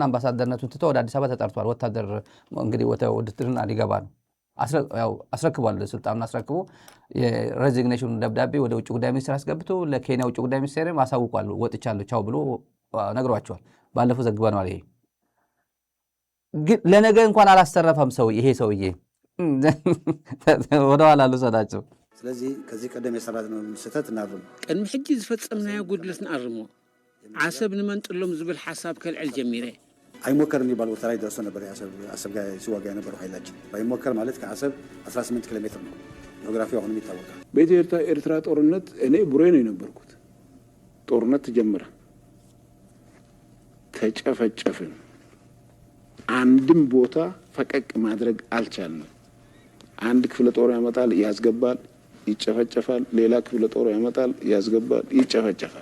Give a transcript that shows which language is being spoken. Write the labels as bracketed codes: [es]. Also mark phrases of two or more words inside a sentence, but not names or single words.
[am] አምባሳደርነቱን ትቶ ወደ አዲስ አበባ ተጠርቷል። ወታደር እንግዲህ ውትድርና ሊገባ ነው። አስረክቧል። ስልጣኑን አስረክቦ የሬዚግኔሽን ደብዳቤ ወደ ውጭ ጉዳይ ሚኒስቴር አስገብቶ ለኬንያ ውጭ ጉዳይ ሚኒስቴር አሳውቋል። ወጥቻለሁ ቻው ብሎ ነግሯቸዋል። ባለፈው ዘግበነዋል። ይሄ ግን ለነገ እንኳን አላስተረፈም ይሄ ሰውዬ። ወደኋላ ልውሰዳቸው። ስለዚህ ከዚህ ቀደም የሰራነውን ስህተት እናርም። [ti] ቅድሚ ሕጂ ዝፈጸምናዮ ጉድለት ንኣርሞ ዓሰብ ንመንጥሎም ዝብል ሓሳብ ከልዕል ጀሚረ [am] አይሞከር የሚባል ቦታ ላይ ደርሶ ነበር። አሰብ ጋር ሲዋጋ የነበረው ኃይላችን ባይሞከር ማለት ከአሰብ 18 ኪሎ ሜትር ነው። ጂኦግራፊው አሁንም ይታወቃል። በኢትዮ ኤርትራ ጦርነት እኔ ቡሬ ነው የነበርኩት። ጦርነት ተጀመረ፣ ተጨፈጨፍን። አንድም ቦታ ፈቀቅ ማድረግ አልቻልንም። አንድ ክፍለ ጦር ያመጣል ያስገባል፣ ይጨፈጨፋል። ሌላ ክፍለ ጦር ያመጣል ያስገባል፣ ይጨፈጨፋል።